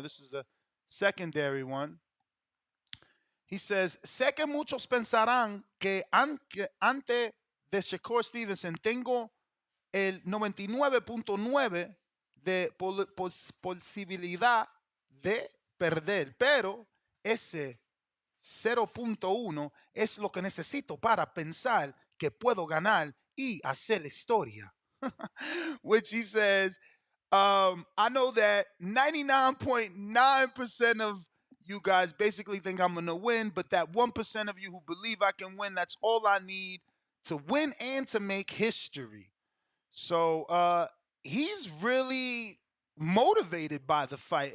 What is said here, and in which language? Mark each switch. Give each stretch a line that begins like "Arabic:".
English: This is the secondary one.
Spanish: He says, sé que muchos pensarán que antes de Shakur Stevenson tengo el 99.9 de posibilidad de perder, pero ese 0.1 es lo que necesito para pensar que puedo ganar y hacer historia.
English: Which he says, I know that 99.9% of you guys basically think I'm going to win, but that 1% of you who believe I can win, that's all I need to win and to make history. So he's really motivated by the fight.